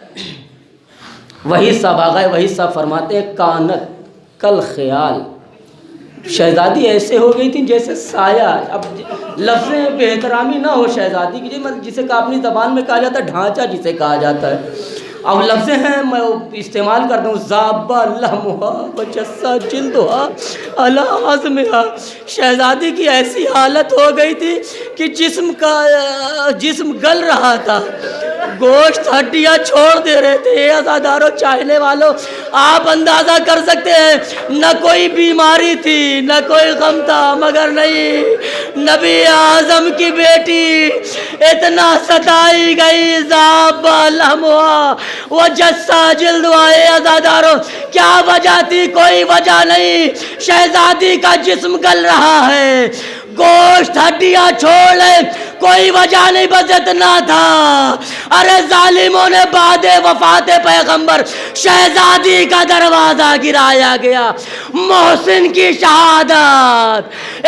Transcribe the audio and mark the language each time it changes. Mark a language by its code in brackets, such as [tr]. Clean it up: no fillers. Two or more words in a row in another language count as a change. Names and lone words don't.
[ur] وہی صاحب آگئے، وہی صاحب فرماتے ہیں [ar] کانت کل خیال، [ur] شہزادی ایسے ہو گئی تھی جیسے سایہ۔ اب لفظیں بے احترامی نہ ہو شہزادی کی، جسے کہ اپنی زبان میں کہا جاتا ہے ڈھانچہ جسے کہا جاتا ہے، اب لفظیں ہیں میں استعمال کرتا ہوں، [ar] زابہ لحمہا وجسہ جلدہا علی عظمہا، [ur] شہزادی کی ایسی حالت ہو گئی تھی کہ جسم گل رہا تھا، گوشت ہڈیاں چھوڑ دے رہے تھے۔ اے عزاداروں، چاہنے والوں، آپ اندازہ کر سکتے ہیں، نہ کوئی بیماری تھی نہ کوئی غم تھا، مگر نہیں، نبی اعظم کی بیٹی اتنا ستائی گئی، [ar] زابہ لحمہا وجسہ جلدہا۔ [ur] اے عزاداروں، کیا وجہ تھی؟ کوئی وجہ نہیں، شہزادی کا جسم گل رہا ہے، گوشت ہڈیاں چھوڑ لے، کوئی وجہ نہیں، بس اتنا تھا۔ ارے ظالموں نے بعد وفات پیغمبر شہزادی کا دروازہ گرایا گیا، محسن کی شہادت۔